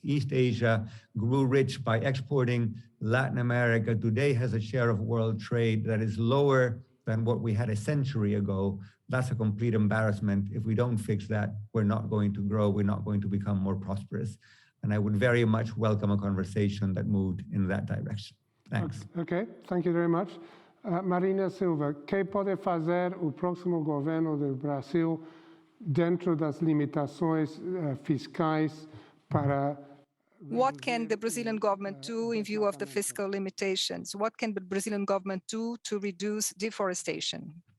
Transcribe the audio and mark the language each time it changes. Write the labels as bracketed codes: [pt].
[en] East Asia grew rich by exporting. Latin America today has a share of world trade that is lower than what we had a century ago. That's a complete embarrassment. If we don't fix that, we're not going to grow. We're not going to become more prosperous. And I would very much welcome a conversation that moved in that direction. Thanks. Okay, thank you very much. [pt] Marina Silva, que pode fazer o próximo governo do Brasil dentro das limitações fiscais para... [en] What can the Brazilian government do in view of the fiscal limitations? What can the Brazilian government do to reduce deforestation?